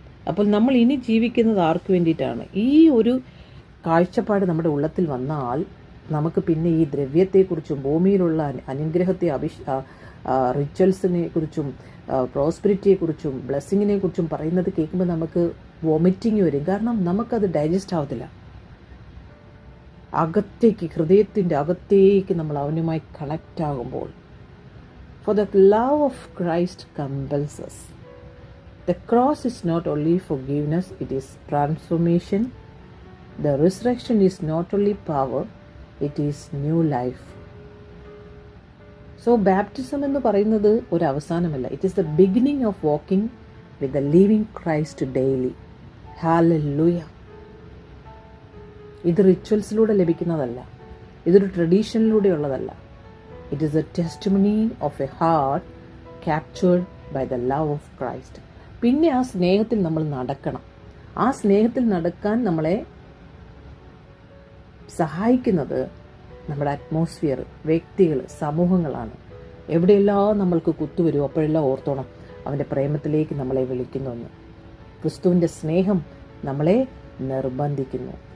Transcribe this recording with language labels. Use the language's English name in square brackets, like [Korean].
[Malayalam] അപ്പോൾ നമ്മൾ ഇനി ജീവിക്കുന്നത് ആർക്ക് വേണ്ടിയിട്ടാണ്? ഈ ഒരു കാഴ്ചപ്പാട് നമ്മുടെ ഉള്ളത്തിൽ വന്നാൽ നമുക്ക് പിന്നെ ഈ ദ്രവ്യത്തെക്കുറിച്ചും ഭൂമിയിലുള്ള അനുഗ്രഹത്തെ റിച്വൽസിനെ കുറിച്ചും പ്രോസ്പെരിറ്റിയെക്കുറിച്ചും ബ്ലെസ്സിങ്ങിനെ കുറിച്ചും പറയുന്നത് കേൾക്കുമ്പോൾ നമുക്ക് വോമിറ്റിങ് വരും. കാരണം നമുക്കത് ഡൈജസ്റ്റ് ആവത്തില്ല. അകത്തേക്ക്, ഹൃദയത്തിൻ്റെ അകത്തേക്ക് നമ്മൾ അവനുമായി കണക്റ്റ് ആകുമ്പോൾ, [English] For the love of Christ compels us. The cross is not only forgiveness, it is transformation. The resurrection is not only power, it is new life. [Malayalam] So baptism എന്ന് പറയുന്നത് ഒരു അവസാനമല്ല. [English] It is the beginning of walking with the living Christ daily. Hallelujah. [Malayalam] ഇത് റിച്വൽസിലൂടെ ലഭിക്കുന്നതല്ല, ഇതൊരു ട്രഡീഷനിലൂടെയുള്ളതല്ല. [English] It is a testimony of a heart captured by the love of Christ. [Malayalam] പിന്നെ ആ സ്നേഹത്തിൽ നമ്മൾ നടക്കണം. ആ സ്നേഹത്തിൽ നടക്കാൻ നമ്മളെ സഹായിക്കുന്നത് നമ്മുടെ അറ്റ്മോസ്ഫിയർ, വ്യക്തികൾ, സമൂഹങ്ങളാണ്. എവിടെയെല്ലാം നമ്മൾക്ക് കുത്തുവരും അപ്പോഴെല്ലാം ഓർത്തോണം അവൻ്റെ പ്രേമത്തിലേക്ക് നമ്മളെ വിളിക്കുന്നുവെന്ന്. ക്രിസ്തുവിൻ്റെ സ്നേഹം നമ്മളെ നിർബന്ധിക്കുന്നു.